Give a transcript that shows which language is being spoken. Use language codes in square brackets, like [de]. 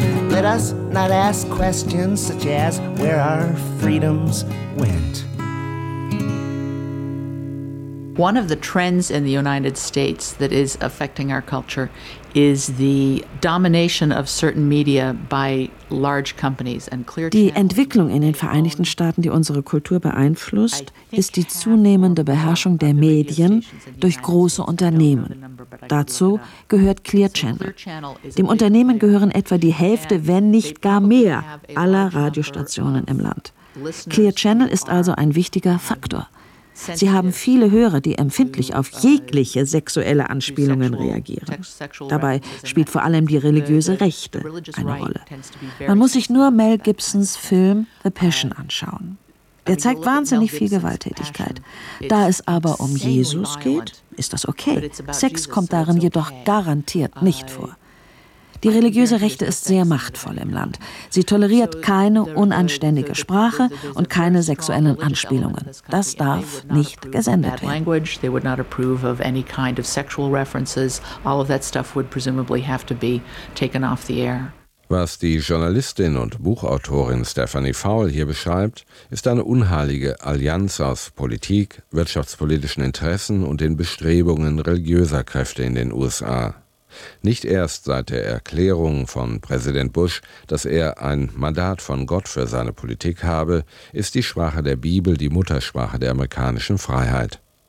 [en] Let us not ask questions such as where our freedoms went. One of the trends in the United States that is affecting our culture is the domination of certain media by large companies and clear. [de] Die Entwicklung in den Vereinigten Staaten, die unsere Kultur beeinflusst, ist die zunehmende Beherrschung der Medien durch große Unternehmen. Dazu gehört Clear Channel. Dem Unternehmen gehören etwa die Hälfte, wenn nicht gar mehr, aller Radiostationen im Land. Clear Channel ist also ein wichtiger Faktor. Sie haben viele Hörer, die empfindlich auf jegliche sexuelle Anspielungen reagieren. Dabei spielt vor allem die religiöse Rechte eine Rolle. Man muss sich nur Mel Gibsons Film The Passion anschauen. Der zeigt wahnsinnig viel Gewalttätigkeit. Da es aber um Jesus geht, ist das okay. Sex kommt darin jedoch garantiert nicht vor. Die religiöse Rechte ist sehr machtvoll im Land. Sie toleriert keine unanständige Sprache und keine sexuellen Anspielungen. Das darf nicht gesendet werden. [en] They would not approve of any kind of sexual references. All of that stuff would presumably have to be taken off the air. [de] Was die Journalistin und Buchautorin Stephanie Faul hier beschreibt, ist eine unheilige Allianz aus Politik, wirtschaftspolitischen Interessen und den Bestrebungen religiöser Kräfte in den USA. Nicht erst seit der Erklärung von Präsident Bush, dass er ein Mandat von Gott für seine Politik habe, ist die Sprache der Bibel die Muttersprache der amerikanischen Freiheit.